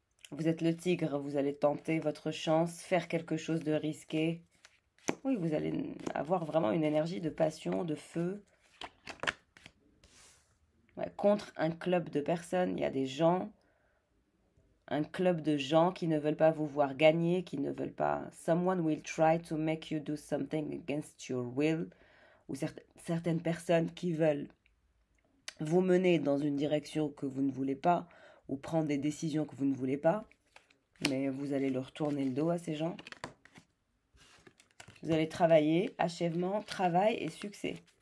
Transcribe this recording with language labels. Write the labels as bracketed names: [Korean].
[French] Vous êtes le tigre, vous allez tenter votre chance, faire quelque chose de risqué. Oui, vous allez avoir vraiment une énergie de passion, de feu. Ouais, contre un club de personnes, il y a des gens, un club de gens qui ne veulent pas vous voir gagner, qui ne veulent pas... [English] Someone will try to make you do something against your will. [French] Ou certaines personnes qui veulent vous mener dans une direction que vous ne voulez pas, ou prendre des décisions que vous ne voulez pas. Mais vous allez leur tourner le dos à ces gens. Vous allez travailler, achèvement, travail et succès.